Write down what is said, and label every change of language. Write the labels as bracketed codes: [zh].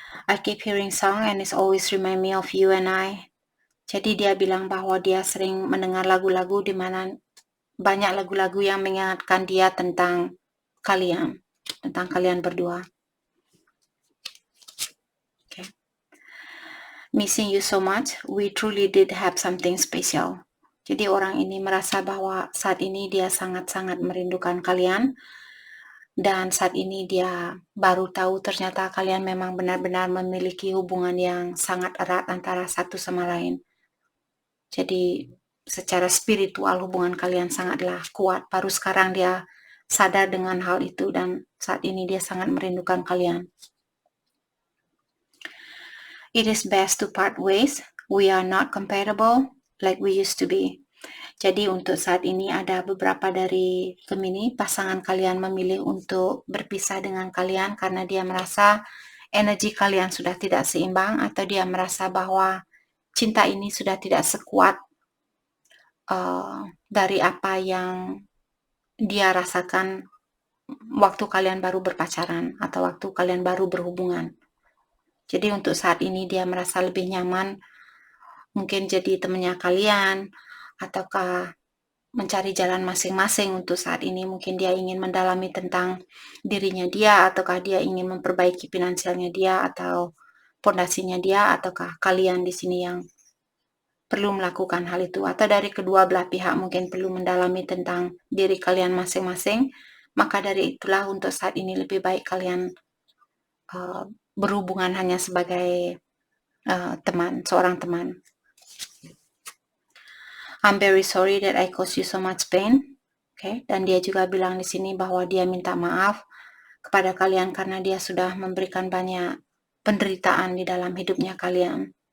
[en] I keep hearing song and it's always remind me of you and I. [id] Jadi dia bilang bahwa dia sering mendengar lagu-lagu di mana banyak lagu-lagu yang mengingatkan dia tentang kalian berdua. [en] Okay. Missing you so much, we truly did have something special. [id] Jadi orang ini merasa bahwa saat ini dia sangat-sangat merindukan kalian. Dan saat ini dia baru tahu ternyata kalian memang benar-benar memiliki hubungan yang sangat erat antara satu sama lain. Jadi secara spiritual hubungan kalian sangatlah kuat. Baru sekarang dia sadar dengan hal itu dan saat ini dia sangat merindukan kalian. [en] It is best to part ways. We are not compatible like we used to be. [id] Jadi untuk saat ini ada beberapa dari Gemini, pasangan kalian memilih untuk berpisah dengan kalian karena dia merasa energi kalian sudah tidak seimbang atau dia merasa bahwa cinta ini sudah tidak sekuat dari apa yang dia rasakan waktu kalian baru berpacaran atau waktu kalian baru berhubungan. Jadi untuk saat ini dia merasa lebih nyaman mungkin jadi temannya kalian ataukah mencari jalan masing-masing untuk saat ini. Mungkin dia ingin mendalami tentang dirinya dia ataukah dia ingin memperbaiki finansialnya dia atau pondasinya dia ataukah kalian di sini yang perlu melakukan hal itu atau dari kedua belah pihak mungkin perlu mendalami tentang diri kalian masing-masing. Maka dari itulah untuk saat ini lebih baik kalian berhubungan hanya sebagai seorang teman. [en] I'm very sorry that I caused you so much pain. [id] Okay, dan dia juga bilang di sini bahwa dia minta maaf kepada kalian karena dia sudah memberikan banyak penderitaan di dalam hidupnya kalian.